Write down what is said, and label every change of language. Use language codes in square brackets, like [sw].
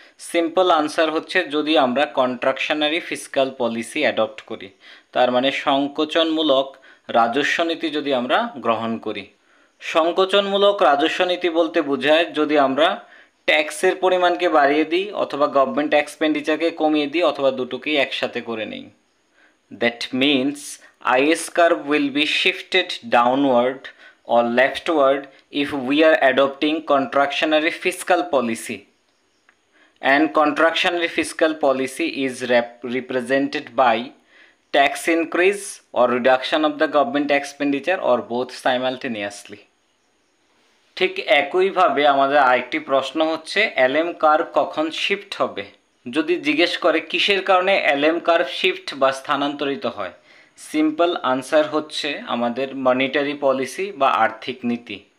[bn] Simple answer হচ্ছে যদি আমরা কন্ট্রাকশনারি ফিসকাল পলিসি অ্যাডপ্ট করি, তার মানে সংকোচনমূলক রাজস্ব নীতি যদি আমরা গ্রহণ করি। সংকোচনমূলক রাজস্ব নীতি বলতে বোঝায় যদি আমরা ট্যাক্সের পরিমাণকে বাড়িয়ে দিই অথবা গভর্নমেন্ট এক্সপেন্ডিচারকে কমিয়ে দিই অথবা দুটোকেই একসাথে করে নিই। [en] That means IS curve will be shifted downward or leftward if we are adopting contractionary fiscal policy, and contractionary fiscal policy is represented by tax increase or reduction of the government expenditure or both simultaneously. [bn] ঠিক একইভাবে আমাদের আরেকটি প্রশ্ন হচ্ছে এলএম curve কখন shift হবে। যদি জিজ্ঞেস করে কিসের কারণে এলএম কার্ভ শিফট বা স্থানান্তরিত হয়, সিম্পল আনসার হচ্ছে আমাদের মনিটারি পলিসি বা আর্থিক নীতি।